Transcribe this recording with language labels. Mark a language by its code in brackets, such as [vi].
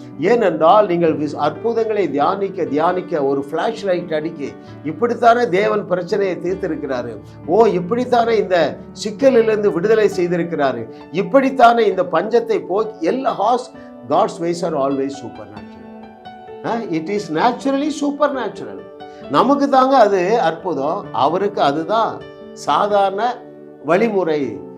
[ta] ஏனென்றால் நீங்கள் அற்புதங்களை தியானிக்க தியானிக்க ஒரு ஃபிளாஷ் லைட் அடிக்கி, இப்படித்தானே தேவன் பிரச்சனையை தீர்த்திருக்கிறாரு, இப்படித்தானே இந்த சிக்கலிலிருந்து விடுதலை செய்திருக்கிறாரு, இப்படித்தானே இந்த பஞ்சத்தை போக்கி எல்லா [en] God's ways are always supernatural. It is naturally supernatural. [ta] நமக்கு தாங்க அது அற்புதம், அவருக்கு அதுதான் சாதாரண வழிமுறை.